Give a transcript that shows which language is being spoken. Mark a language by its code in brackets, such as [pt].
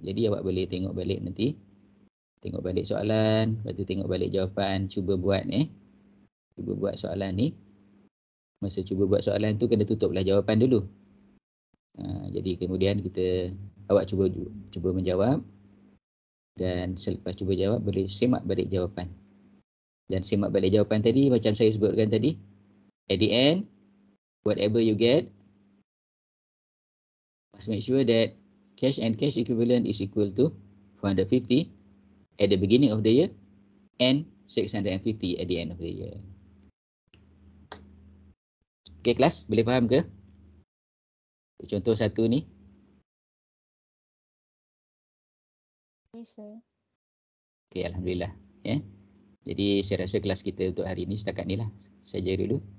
[ms] Jadi awak boleh tengok balik nanti. Tengok balik soalan, lepas tu tengok balik jawapan, cuba buat Cuba buat soalan ni. Masa cuba buat soalan tu kena tutuplah jawapan dulu. Jadi kemudian awak cuba menjawab dan selepas cuba jawab boleh semak balik jawapan. Dan semak balik jawapan tadi macam saya sebutkan tadi. [en] At the end, whatever you get, must make sure that cash and cash equivalent is equal to 450 at the beginning of the year and 650 at the end of the year. [ms] Okay, kelas, boleh faham ke? Contoh satu ni. [en] Yes, sir. [ms] Okay, Alhamdulillah. Jadi saya rasa kelas kita untuk hari ini setakat ni lah saja dulu.